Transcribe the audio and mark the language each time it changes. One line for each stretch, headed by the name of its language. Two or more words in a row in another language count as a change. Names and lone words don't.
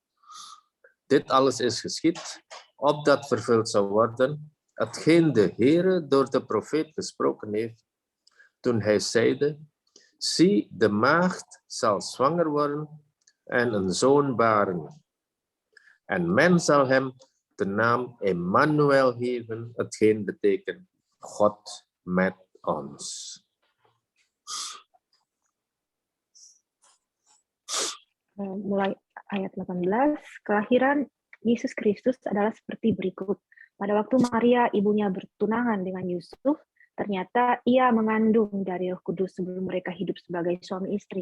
Dutch: Dit alles is geschied, opdat vervuld zou worden, hetgeen de Heere door de profeet gesproken heeft, toen hij zeide, zie, de maagd zal zwanger worden en een zoon baren. En men zal hem de naam Emmanuel geven, hetgeen betekent God met ons.
Indonesian: Mulai ayat 18, kelahiran Yesus Kristus adalah seperti berikut. Pada waktu Maria ibunya bertunangan dengan Yusuf, ternyata ia mengandung dari Roh Kudus sebelum mereka hidup sebagai suami istri.